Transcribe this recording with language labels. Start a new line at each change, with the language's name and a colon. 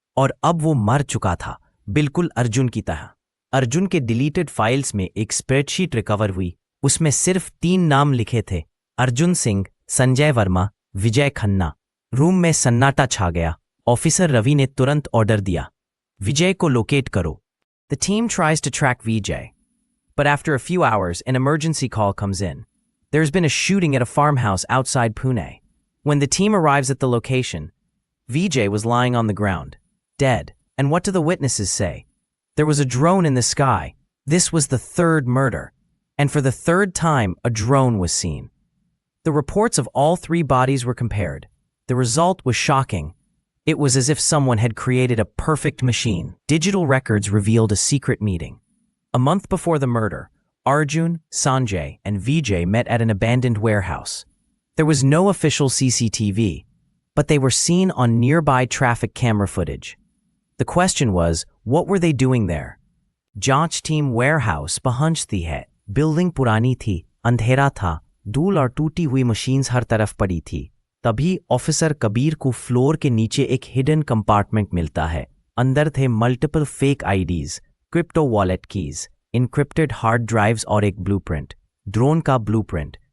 Hindi: और अब वो मर चुका था, बिल्कुल अर्जुन की तरह। अर्जुन के डिलीटेड फाइल्स में एक स्प्रेडशीट रिकवर हुई। उसमें सिर्फ 3 नाम लिखे थे, अर्जुन सिंह, संजय वर्मा, विजय खन्ना। रूम में सन्नाटा छा गया। ऑफिसर रवि ने तुरंत ऑर्डर दिया, विजय को लोकेट करो।
English: The team tries to track Vijay, but after a few hours, an emergency call comes in. There's been a shooting at a farmhouse outside Pune. When the team arrives at the location, Vijay was lying on the ground, dead. And what do the witnesses say? There was a drone in the sky. This was the 3rd murder. And for the 3rd time, a drone was seen. The reports of all 3 bodies were compared. The result was shocking. It was as if someone had created a perfect machine. Digital records revealed a secret meeting. A month before the murder, Arjun, Sanjay, and Vijay met at an abandoned warehouse. There was no official CCTV, but they were seen on nearby traffic camera footage. The question was, what were they doing there?
Hindi: जांच team warehouse पहुंचती है। Building पुरानी थी, अंधेरा था, धूल और टूटी हुई मशीन्स हर तरफ पड़ी थी। तभी ऑफिसर कबीर को फ्लोर के नीचे एक हिडन कंपार्टमेंट मिलता है। अंदर थे multiple fake IDs, crypto wallet keys, encrypted hard drives और एक ब्लूप्रिंट, ड्रोन का ब्लूप्रिंट।